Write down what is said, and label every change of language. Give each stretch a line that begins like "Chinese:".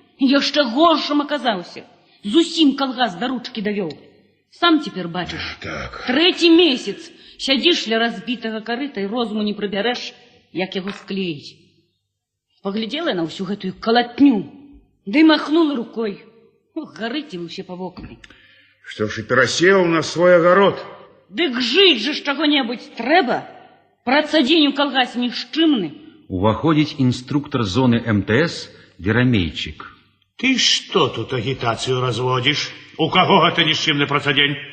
Belarusian: Яшчэ горшым аказаўся. Зусім калгас да ручкі давёў. Сам цяпер бачыш. Так. 3-й месяц сядзіш ля разбітага карыта і розуму не прыбярэш, як яго склеіць. Паглядзела на ўсю гэтую калатню, ды махнула рукой. Гарыць ім усе па вокны.
Russian: Что ж и перасеял на свой огород.
Belarusian: Дык жыць же ж чаго-небудзь трэба. Працадзень у калгасе нішчымны.
Russian: Уваходить инструктор зоны МТС Ерамейчик. Ты что тут агитацию разводишь? У кого это нищимный працадень?